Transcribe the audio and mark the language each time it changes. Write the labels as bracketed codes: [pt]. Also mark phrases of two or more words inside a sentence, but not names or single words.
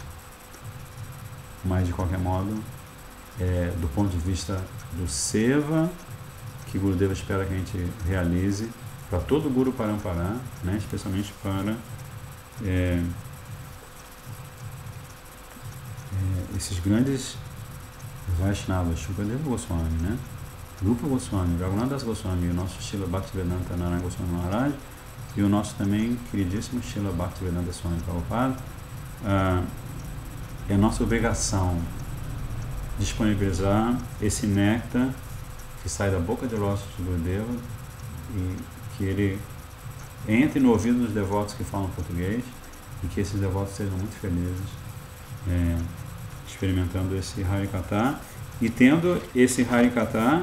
[pt] Mas de qualquer modo, do ponto de vista do seva, que Gurudeva espera que a gente realize para todo o Guru Parampara, né, especialmente para esses grandes Vaishnavas, Shukadeva Goswami, né, Rupa Goswami, Raghunath Das Goswami, o nosso Srila Bhaktivedanta Narayana Goswami Maharaj, e o nosso também queridíssimo Srila Bhaktivedanta Swami Prabhupada. É nossa obrigação disponibilizar esse néctar que sai da boca de lótus de Gurudeva e que ele entre no ouvido dos devotos que falam português, e que esses devotos sejam muito felizes experimentando esse Harikatha e tendo esse Harikatha,